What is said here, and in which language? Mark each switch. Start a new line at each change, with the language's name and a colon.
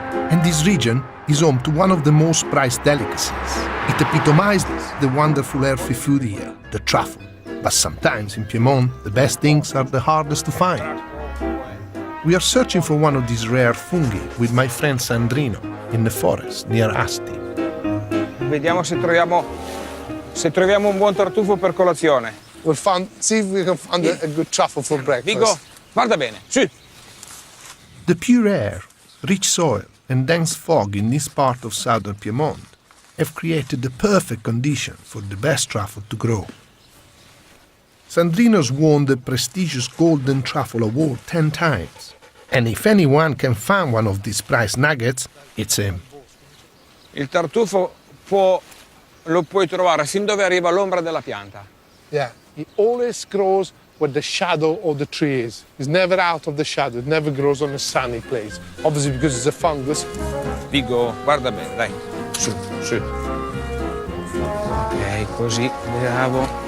English: And this region is home to one of the most prized delicacies. It epitomizes the wonderful earthy food here, the truffle. But sometimes in Piedmont, the best things are the hardest to find. We are searching for one of these rare fungi with my friend Sandrino in the forest near Asti.
Italian: Vediamo se troviamo un buon tartufo per colazione.
English: We'll see if we can find a good truffle for breakfast.
Italian: Vigo, guarda bene, su.
English: The pure air, rich soil, and dense fog in this part of southern Piedmont have created the perfect condition for the best truffle to grow. Sandrino's won the prestigious Golden Truffle Award 10 times. And if anyone can find one of these prize nuggets, it's him.
Italian: Il tartufo lo puoi trovare fin dove arriva l'ombra della pianta.
English: Yeah, it always grows where the shadow of the tree is. It's never out of the shadow, it never grows on a sunny place. Obviously because it's a fungus.
Italian: Vigo, guarda bene, dai, su. Ok, così, bravo.